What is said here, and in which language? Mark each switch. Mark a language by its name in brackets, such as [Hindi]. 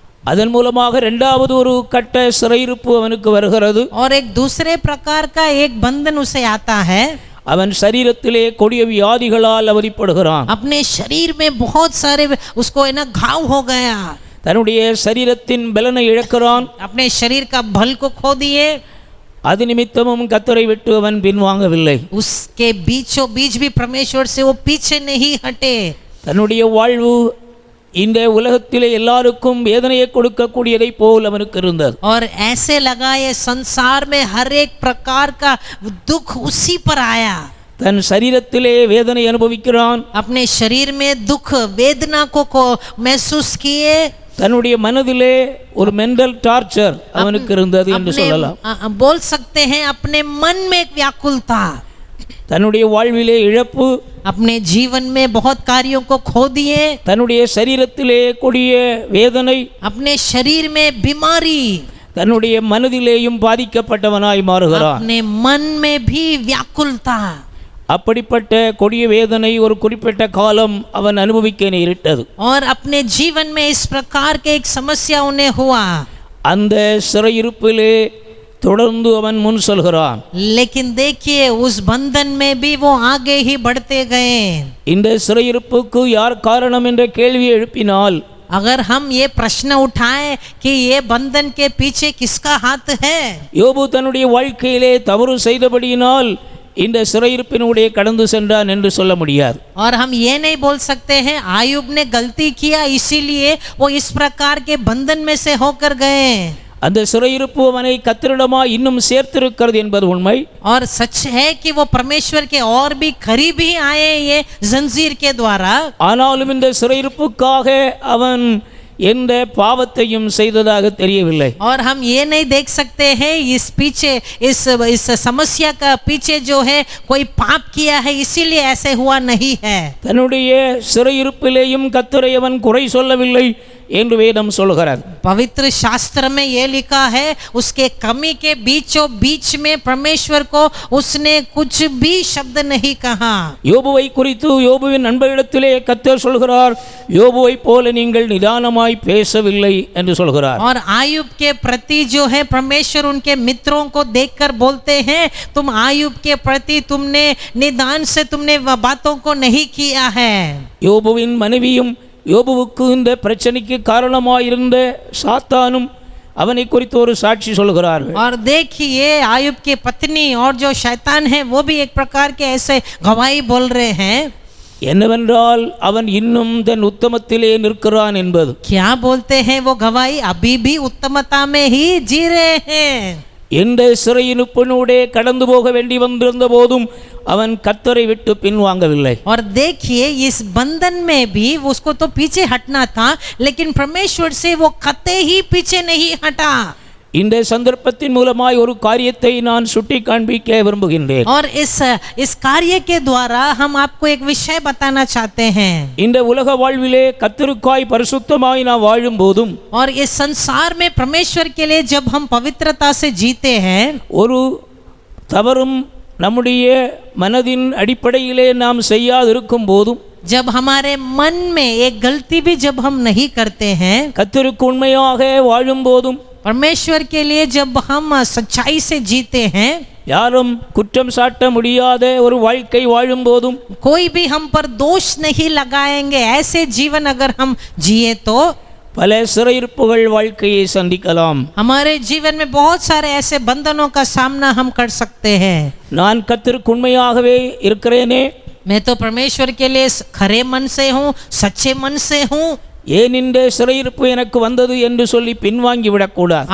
[Tamil] அதன் மூலமாக இரண்டாவது ஒரு கட்ட சிறையிருப்பு அவனுக்கு வருகிறது. [Hindi] और एक दूसरे प्रकार का एक बंधन उसे आता है. [Tamil] அவன் शरीरத்திலே கொடிய வியாதிகளால் அவதிப்படுகிறான். [Hindi] अपने शरीर में बहुत सारे उसको है ना घाव हो गया. [Tamil] தன்னுடைய शरीरத்தின் பலனை இழக்கிறான். [Hindi] अपने शरीर का बल को खो दिए. [Tamil] அது நிமித்தமும் கர்த்தரை விட்டு அவன் பின்வாங்கவில்லை. [Hindi] उसके बीचों बीच भी परमेश्वर से वो पीछे नहीं हटे. [Tamil] தன்னுடைய வாழ்வு இந்த உலகத்திலே எல்லாருக்கும் வேதனையை கொடுக்கக்கூடியதை போல் அவனுக்கு இருந்தது. [Hindi] और ऐसे लगा ये संसार में हर एक प्रकार का दुख उसी पर आया. [Tamil] தன் शरीरத்திலே வேதனை அனுபவிக்கிறான். [Hindi] अपने शरीर में दुख वेदना को महसूस किए. [Tamil] தன்னுடைய மனதிலே ஒரு [English] mental torture [Tamil] அவனுக்கு இருந்தது என்று சொல்லலாம். [Hindi] बोल सकते हैं अपने मन में एक व्याकुलता. [Tamil] தன்னுடைய வாழ்விலே இழப்பு, [Hindi] अपने जीवन में बहुत कार्यों को खो दिए. [Tamil] தன்னுடைய शरीरத்திலே கொடிய வேதனை, [Hindi] अपने शरीर में बीमारी, [Tamil] தன்னுடைய மனதிலேயும் பாதிக்கப்பட்டவனாய் மாறுகிறான். [Hindi] अपने मन में भी व्याकुलता. [Tamil] அப்படிப்பட்ட கொடிய வேதனை ஒரு குறிப்பிட்ட காலம் அவன் அனுபவிக்க நேரிட்டது. [Hindi] और अपने जीवन में इस प्रकार के एक समस्या उन्हें हुआ. [Tamil] அந்த சிறையிருப்பிலே தொடர்ந்து அவன் முன் செல்கிறான். [Hindi] लेकिन देखिए, उस बंधन में भी वो आगे ही बढ़ते गए. [Tamil] இந்த சிறையிருப்புக்கு யார் காரணம் என்ற கேள்வியை எழுப்பினால், [Hindi] अगर हम ये प्रश्न उठाएं कि ये बंधन के पीछे किसका हाथ है, [Tamil] யோபு தன்னுடைய வாழ்க்கையிலே தவறு செய்தபடியினால் இந்த சிறையிருப்பினுடைய கடந்து சென்றான் என்று சொல்ல முடியாது. [Hindi] और हम ये नहीं बोल सकते हैं आयुब ने गलती किया इसीलिए वो इस प्रकार के बंधन में से होकर गए. [Tamil] அந்த சிறையிருப்பு அவனை கர்த்தரிடமாய் இன்னும் சேர்த்திருக்கிறது என்பது உண்மை. [Hindi] और सच है कि वो परमेश्वर के और भी करीब ही आए ये जंजीर के द्वारा. [Tamil] ஆனாலும் இந்த சிறையிருப்புக்காக அவன் எந்த பாவத்தையும் செய்ததாக தெரியவில்லை. [Hindi] और हम ये नहीं देख सकते हैं इस पीछे इस समस्या का पीछे जो है कोई पाप किया है इसीलिए ऐसे हुआ नहीं है. [Tamil] தன்னுடைய சிறையிருப்பிலேயும் கர்த்தரை அவன் குறை சொல்லவில்லை என்று வேதம் சொல்கிறது. [Hindi] पवित्र शास्त्र में ये लिखा है उसके कमी के बीचों बीच में परमेश्वर को उसने कुछ भी शब्द नहीं कहा. [Tamil] யோபுவை குறித்து யோபுவின் நண்பரிடத்திலே கர்த்தர் சொல்கிறார், யோபுவை போல நீங்கள் நிதானமாய் பேசவில்லை என்று சொல்கிறார். [Hindi] और आयुब के प्रति जो है परमेश्वर उनके मित्रों को देखकर बोलते हैं तुम आयुब के प्रति तुमने निदान से तुमने बातों को नहीं किया है. [Tamil] யோபுவின் மனைவியும் யோபுவுக்கு இந்த பிரச்சனைக்கு காரணமாயிருந்த சாத்தானும் அவனை குறித்து ஒரு சாட்சி சொல்கிறார்கள். [Hindi] और देखिए आयुब की पत्नी और जो शैतान है वो भी एक प्रकार के ऐसे गवाही बोल रहे हैं. [Tamil] என்னவென்றால் அவன் இன்னும் தன் உத்தமத்திலே நிற்கிறான் என்பது. [Hindi] क्या बोलते हैं वो गवाही अभी भी उत्तमता में ही जी रहे हैं. [Tamil] எந்த சிறையிருப்பினூடே கடந்து போக வேண்டி வந்திருந்த போதும் அவன் கர்த்தரை விட்டு பின்வாங்கவில்லை. [Hindi] और देखिए इस बंधन में भी उसको तो पीछे हटना था लेकिन परमेश्वर से वो कतई ही पीछे नहीं हटा. [Tamil] இந்த சந்தர்ப்பத்தின் மூலமாய் ஒரு காரியத்தை நான் சுட்டி காண்பிக்க விரும்புகின்றேன். [Hindi] और इस कार्य के द्वारा हम आपको एक विषय बताना चाहते हैं. [Tamil] இந்த உலக வாழ்விலே கர்த்தருக்காய் பரிசுத்தமாய் நாம் வாழும் போதும் [Hindi] और इस संसार में परमेश्वर के लिए जब हम पवित्रता से जीते हैं [Tamil] ஒரு தவறும் நம்முடைய மனதின் அடிப்படையிலே நாம் செய்யாதிருக்கும் போதும் [Hindi] जब हमारे मन में एक गलती भी जब हम नहीं करते हैं [Tamil] கர்த்தருக்கு உண்மையாக வாழும் போதும் [Hindi] परमेश्वर के लिए जब हम सच्चाई से जीते हैं [Tamil] யாரும் குற்றம் சாட்ட முடியாத ஒரு வாழ்க்கை வாழும் போதும் [Hindi] कोई भी हम पर दोष नहीं लगाएंगे ऐसे जीवन अगर हम जिए तो [Tamil] பல சிறையிருப்புகள் வாழ்க்கையை சந்திக்கலாம். [Hindi] हमारे जीवन में बहुत सारे ऐसे बंधनों का सामना हम कर सकते हैं. [Tamil] நான் கர்த்தருக்கு உண்மையாகவே இருக்கிறேனே, [Hindi] मैं तो परमेश्वर के लिए खरे मन से हूँ सच्चे मन से हूँ. [Tamil] ஏன் இந்த சிறையிருப்பு எனக்கு வந்தது என்று சொல்லி பின்வாங்கி விடக்கூடாது.